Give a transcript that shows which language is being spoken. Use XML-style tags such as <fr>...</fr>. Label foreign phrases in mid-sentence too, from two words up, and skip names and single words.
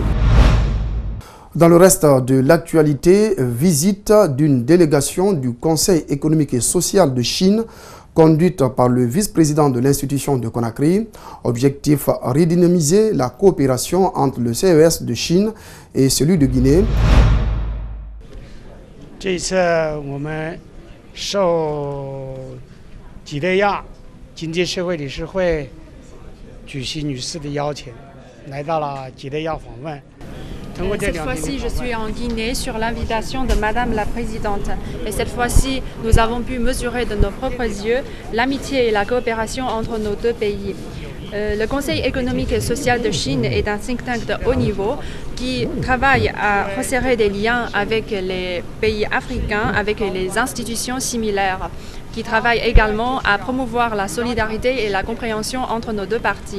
<fr>Dans le reste de l'actualité, visite d'une délégation du Conseil économique et social de Chine conduite par le vice-président de l'institution de Conakry. Objectif, redynamiser la coopération entre le CES de Chine et celui de Guinée.</fr> <zh>这一次我们受几内亚经济社会理事会主席女士的邀请，来到了几内亚访问。</zh> <fr>Cette fois-ci, je suis en Guinée sur l'invitation de Madame la Présidente. Et cette fois-ci, nous avons pu mesurer de nos propres yeux l'amitié et la coopération entre nos deux pays. Le Conseil économique et social de Chine est un</fr> <en>think tank</en> <fr>de haut niveau qui travaille à resserrer des liens avec les pays africains, avec les institutions similaires, qui travaille également à promouvoir la solidarité et la compréhension entre nos deux parties.</fr>